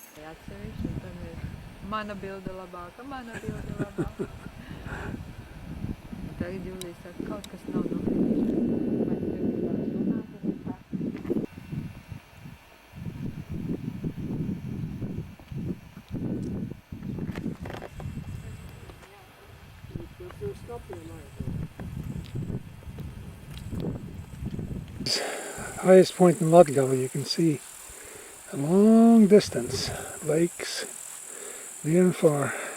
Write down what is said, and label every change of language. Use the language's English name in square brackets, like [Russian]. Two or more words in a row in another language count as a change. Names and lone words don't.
[Latvian] atsevišķi, un tam ir mana bilde labāka, mana bilde labāka. Tagad Julija saka, kaut kas nav nofinišēts. Vai tu gribētu runāt arī tā? [English] Highest point in Latvia, you can see a long distance, lakes near and far.